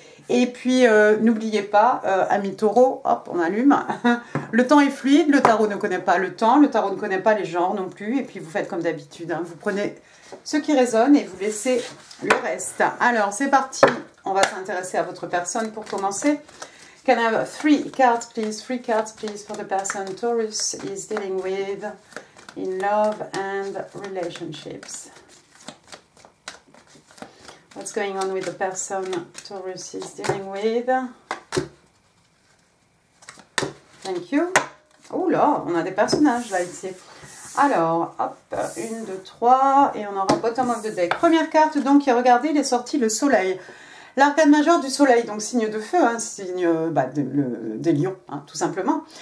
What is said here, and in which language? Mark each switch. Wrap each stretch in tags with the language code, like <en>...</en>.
<fr>Et puis, n'oubliez pas, amis taureaux, hop, on allume. Le temps est fluide, le tarot ne connaît pas le temps, le tarot ne connaît pas les genres non plus. Et puis, vous faites comme d'habitude, hein, vous prenez ce qui résonne et vous laissez le reste. Alors, c'est parti. On va s'intéresser à votre personne pour commencer.</fr> <en>Can I have 3 cards, please? 3 cards, please, for the person Taurus is dealing with in love and relationships. What's going on with the person Taurus is dealing with? Thank you.</en> <fr>Oh là, on a des personnages là ici. Alors, hop, 1, 2, 3, et on aura</fr> <en>bottom of the deck.</en> <fr>Première carte, donc, regardez, il est sorti le soleil. L'arcane majeur du soleil, donc signe de feu, hein, signe des lions, hein, tout simplement.</fr>